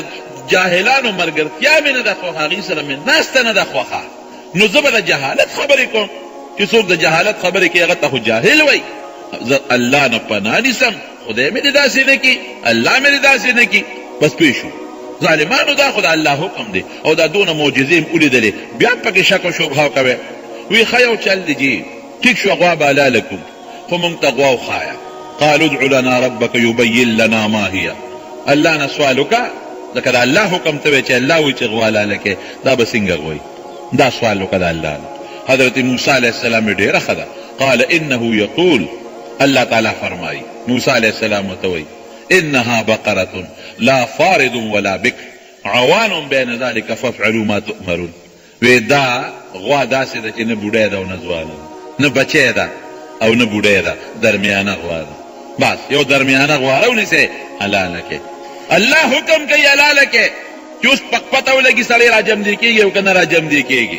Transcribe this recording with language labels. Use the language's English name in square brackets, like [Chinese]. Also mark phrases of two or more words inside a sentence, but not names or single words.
[Pashto] جاهلانو ملګرتیا مې نه ده خوښه هغې سره مې ناسته نه ده خوښه نو زه به د جهالت خبرې کوم چې څوک د جهالت خبرې کوي هغه ته خو جاهل وایي زه الله نه پناه نیسم خدای مې دې داسې نه کړي الله مې دې داسې نه کړي بس پوه شو ظالمانو دا خو د الله حکم دی او دا دونه معجزې مې ولیدلې بیا هم پکې شک و شبهه کوئ وی ښه یو چل دی جي ټیک شو غوا به حلاله کړو خو مونږ ته غوا وښایه [Arabic] قالو ادع لنا ربک یبین لنا ما هي [Pashto] الله نه سوال وکړه ځکه د الله حکم ته وی چې الله وایي چې غوا حلاله کړې دا به څنګه غوایي دا سوال وکړه د الله نه حضرت موسی [Arabic] علیه السلام [Pashto] یې ډېره ښه ده [Arabic] قال انه یقول الله تعالی [Pashto] فرمایي موسی [Arabic] علیه السلام [Pashto] ورته وایي [Arabic] انها بقره لا فارض ولا بکر عوان بین ذلك فافعلوا ما تؤمرون [Pashto] وی دا غوا داسې ده چې نه بوډۍ ده او نه ځوانه ده نه بچی ده او نه بوډۍ ده، درمیانه غوا ده. بس یو درمیانه غوا راونیسئ، حلاله کې. الله حکم کوي حلاله کې چې اوس پته ولګي سړی راجمدي کېږي او که نه راجمدي کېږي.